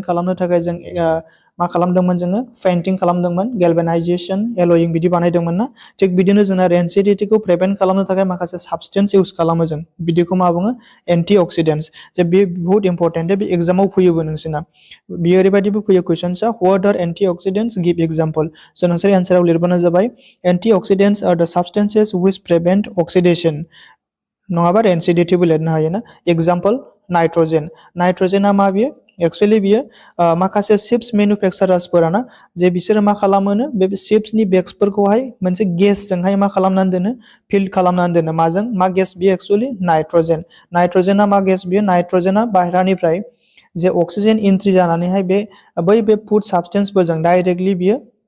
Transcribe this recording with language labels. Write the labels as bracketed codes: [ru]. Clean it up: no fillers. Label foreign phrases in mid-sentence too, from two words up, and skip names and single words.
[brx] खालामनो थाखाय जों मा खालामदोंमोन जोङो पेइन्टिं खालामदोंमोन [en] galvanization alloying [brx] बिदि बानायदोंमोन ना थिग बिदिनो जोंना रेन्सिडिटीखौ प्रिभेन्ट खालामनो थाखाय माखासे साबस्टेन्स इउज खालामो जों बिदिखौ मा बुङो [en] anti oxidants [brx] जे बे बहुत इम्पर्टेन्ट बे एग्जामाव फैयोबो नोंसोरना बियो ओरैबायदिबो फैयो कुइसन्सआ [en] what are anti oxidants give example [brx] स' नोंसोर एन्साराव लिरबानो जाबाय [en] antioxidants are the substances which prevent oxidation [brx] नङाबा रेन्सिडिटीबो लिरनो हायो ना एग्जाम्पल नाइट्रजेना मा बियो एक्चुअलि बियो माखासे [en] chips manufacturers [brx] ना जे बिसोरो मा खालामोनो बे चिप्सनि बेग्सफोरखौहाय मोनसे गेसजोंहाय मा खालामनानै दोनो फिल्ड खालामनानै दोनो माजों मा गेस बियो एक्चुअलि नाइट्रजेना मा गेस बियो नाइट्रजेना बाहेरानिफ्राय जे [en] oxygen entry [brx] जानानैहाय बे [en] food substance [brx] डाइरेक्टलि बियो